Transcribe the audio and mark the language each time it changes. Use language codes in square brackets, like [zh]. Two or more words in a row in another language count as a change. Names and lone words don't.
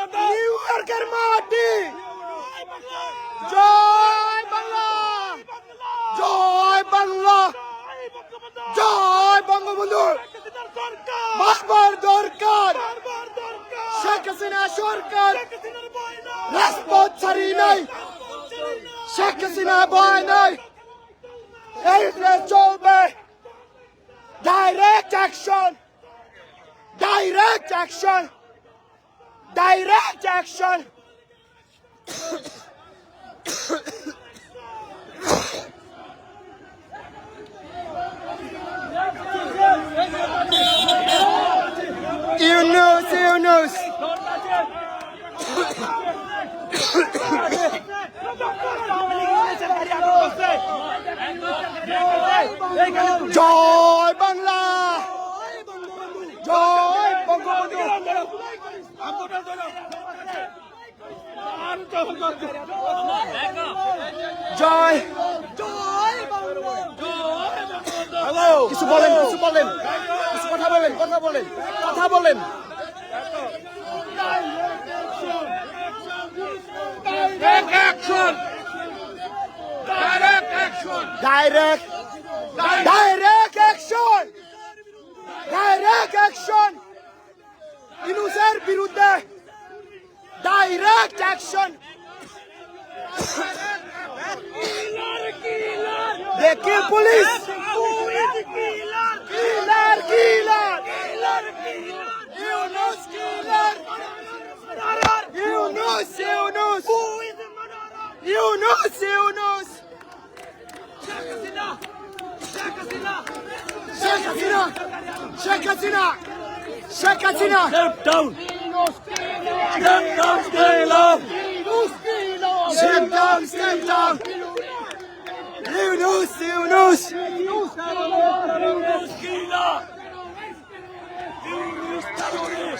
[bn] নিউ ইয়র্কের মাটি, জয় বাংলা, জয় বাংলা, জয় বঙ্গবন্ধু। বারবার দরকার শেখ হাসিনা সরকার, রাজপথ ছাড়ি নাই, শেখ হাসিনা ভয় নাই। এই দেশ চলবে, [en] Direct action! Direct action! Direct action! Yunus! [bn] জয় বাংলা, জয় বঙ্গবন্ধু, জয়। কিছু বলেন, কিছু বলেন, কিছু কথা বলেন, কথা বলেন, কথা বলেন। [en] Direct action! Direct action! Direct, direct action! Direct action! [bn] ইউনূসের বিরুদ্ধে [en] direct action. [bn] দেখি [en] police killer killer [bn] ইউনূস কিলার ইউনূস ইউনূস ইউনূস ইউনূস শেখ হাসিনা শেখ হাসিনা শেখ হাসিনা [en] Step down! Step down, stay low! Step down, step down. Yunus, Yunus. Yunus killer! Yunus terrorist!